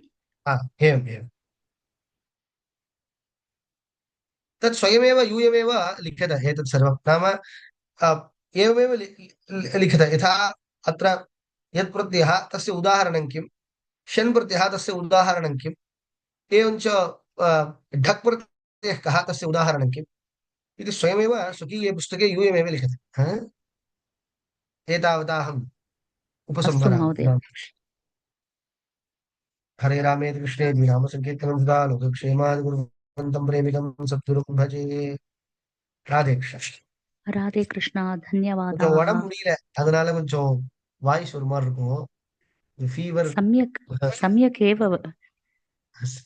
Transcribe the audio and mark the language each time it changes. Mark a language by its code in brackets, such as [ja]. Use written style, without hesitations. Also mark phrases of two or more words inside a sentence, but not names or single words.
[sa] एवम् तत् स्वयमेव यूयमेव लिख्यते एतत् सर्वं नाम एवमेव लिखित यथा अत्र यत् प्रत्ययः तस्य उदाहरणं किं, षण् प्रत्ययः तस्य उदाहरणं किम्, एवञ्च ढक् प्रत्ययः कः तस्य उदाहरणं किम् इति स्वयमेव स्वकीये पुस्तके यूयमेव लिखति। एतावता अहम् अस्तु उपसंहरामि। महोदय। हरे रामेति कृष्णेति नाम संकीर्तनं सदा लोकक्षेमाय गुरुवन्तं प्रेमिकं सद्गुरुं भजे। राधे कृष्ण। [ta] ராதே கிருஷ்ணா, கொஞ்சம் தன்யவாதாக. உடம்பு முடியல, அதனால கொஞ்சம் வாய்ஸ் ஒரு மாதிரி இருக்கும். ஃபீவர். [sa] सम्यक् सम्यक् एव